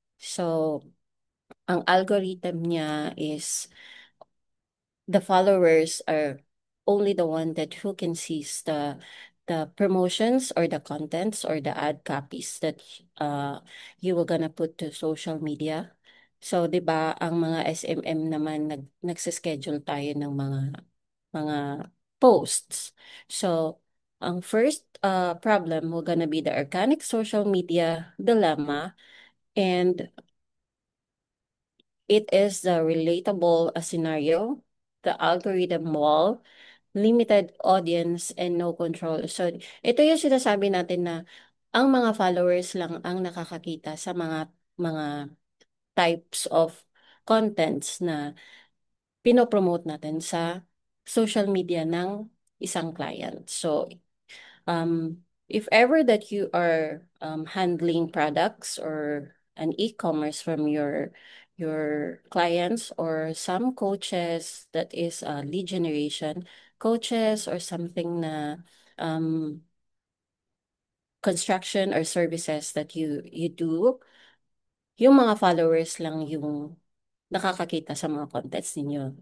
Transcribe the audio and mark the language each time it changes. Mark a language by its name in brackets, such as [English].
[English] So ang algorithm niya is the followers are only the one that who can sees the promotions or the contents or the ad copies that you were gonna put to social media. [Filipino] So, 'di ba, ang mga SMM naman nagse-schedule tayo ng mga posts. [English] So, ang first problem will gonna be the organic social media dilemma, and it is the relatable scenario, the algorithm wall, limited audience, and no control. [Filipino] So, ito yung sinasabi natin na ang mga followers lang ang nakakakita sa mga types of contents na pinopromote natin sa social media ng isang client. [English] So, if ever that you are handling products or an e-commerce from your clients or some coaches that is lead generation coaches or something na um, construction or services that you do, [Filipino] yung mga followers lang yung nakakakita sa mga contents ninyo.